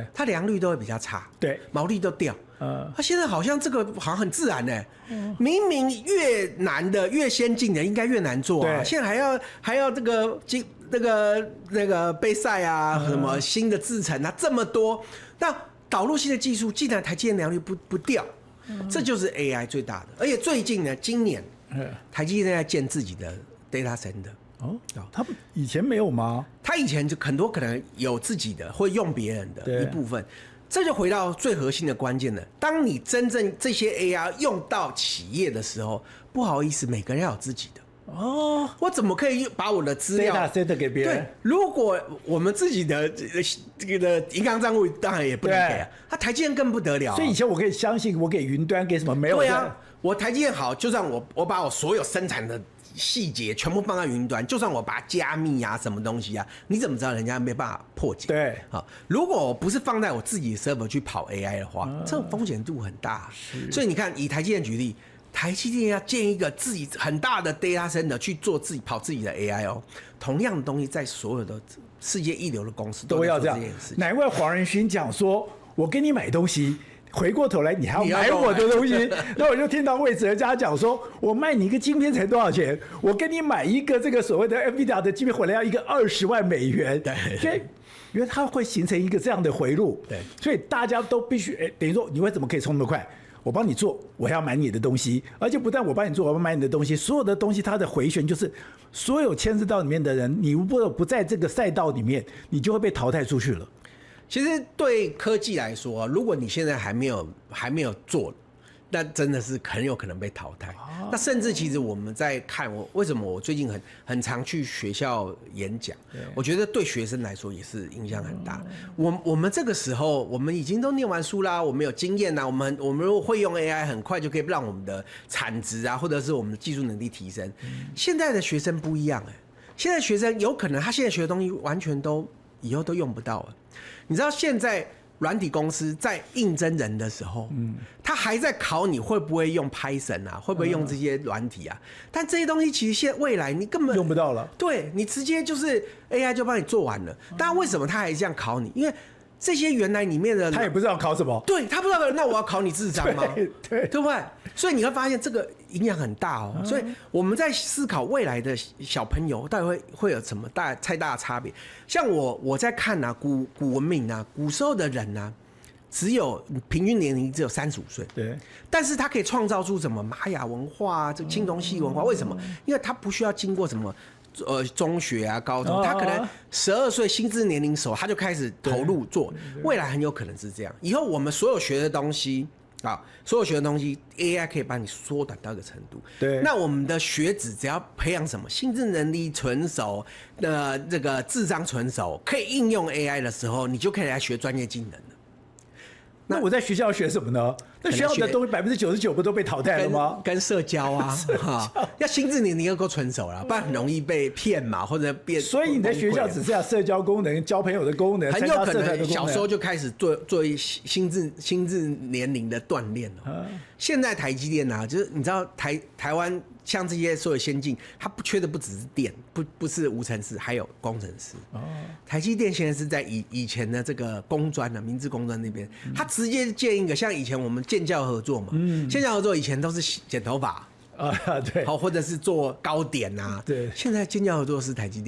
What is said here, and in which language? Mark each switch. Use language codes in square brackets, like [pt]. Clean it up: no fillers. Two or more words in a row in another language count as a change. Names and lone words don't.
[zh] 它良率都會比較差，對，毛利都掉。它現在好像這個好像很自然呢，明明越難的、越先進的应該越難做啊，現在還要這個那個備賽啊，什麼新的製程啊這麼多，那導入新的技術，竟然台積電良率不掉，這就是 AI 最大的。而且最近呢，今年台積電在建自己的 [en] data center。 [zh] 哦，他以前沒有嗎？他以前就很多可能有自己的，會用別人的一部分。這就回到最核心的關鍵了。當你真正這些 AI 用到企業的時候，不好意思，每個人要有自己的。哦，我怎麼可以把我的資料 data 給別人？對，如果我們自己的這個銀行賬戶當然也不能給啊。他台積電更不得了。所以以前我可以相信，我給雲端給什麼沒有？對啊，我台積電好，就算我把我所有生產的細節全部放在雲端，就算我把它加密啊，什麼東西啊，你怎麼知道人家沒辦法破解？对，好，如果我不是放在我自己的 server 去跑 AI 的話，這種風險度很大。所以你看，以台積電舉例，台積電要建一個自己很大的 [en] data center [zh] 去做跑自己的 AI 哦，同樣的東西在所有的世界一流的公司都要這樣。難怪黃仁勳講說，我給你買東西。回過頭來，你還要買我的東西，那我就聽到魏哲家講說，我賣你一個晶片才多少錢？我跟你買一個這個所謂的 NVIDIA 的晶片回來要一個20萬美元，對，所以因為它會形成一個這樣的回路，對，所以大家都必須，等於說你為什麼可以衝那麼快？我幫你做，我還要買你的東西，而且不但我幫你做，我要買你的東西，所有的東西它的回旋就是所有牽涉到裡面的人，你如果不在這個賽道裡面，你就會被淘汰出去了。其實對科技來說，如果你現在還沒有做，那真的是很有可能被淘汰。那甚至其實我們在看，為什麼我最近很常去學校演講，我覺得對學生來說也是影響很大。我們這個時候，我們已經都念完書啦，我們有經驗啦，我們如果會用 AI， 很快就可以讓我們的產值啊，或者是我們的技術能力提升。現在的學生不一樣現在學生有可能他現在學的東西完全都以後都用不到了。你知道現在軟體公司在應徵人的時候，他還在考你會不會用 Python 啊，會不會用這些軟體啊？但這些東西其實現在未來你根本用不到了。對，你直接就是 AI 就幫你做完了。但為什麼他還是這樣考你？因為這些原來裡面的他也不知道考什麼，對，他不知道，那我要考你智商嗎？对不對？所以你會發現這個影響很大哦。所以我們在思考未來的小朋友到底會有什麼太大的差別。像我在看啊，古文明啊，古時候的人啊，平均年齡只有35歲，對，但是他可以創造出什麼瑪雅文化啊，這青銅器文化，為什麼？因為他不需要經過什麼。中學啊，高中，他可能12歲心智年齡熟，他就開始投入做，未來很有可能是這樣。以後我們所有學的東西啊，所有學的東西 ，AI 可以幫你縮短到一個程度。對，那我們的學子只要培養什麼心智能力純熟的這個智商純熟，可以應用 AI 的時候，你就可以來學專業技能了。那我在學校學什麼呢？那學校的東西99%不都被淘汰了嗎？跟社交啊，要心智年齡要夠成熟了，不然很容易被騙嘛，或者變。所以你在學校只剩下社交功能、交朋友的功能，很有可能小時候就開始做心智年齡的鍛鍊了。現在台積電啊，就是你知道台灣像這些所有先進，它缺的不只是電，不是無塵室，還有工程師。台積電現在是在以前的這個工專啊，明治工專那邊，它直接建一個像以前我們建教合作嘛，建教合作以前都是剪頭髮。對，好，或者是做糕點啊，對，現在建教合作是台積電，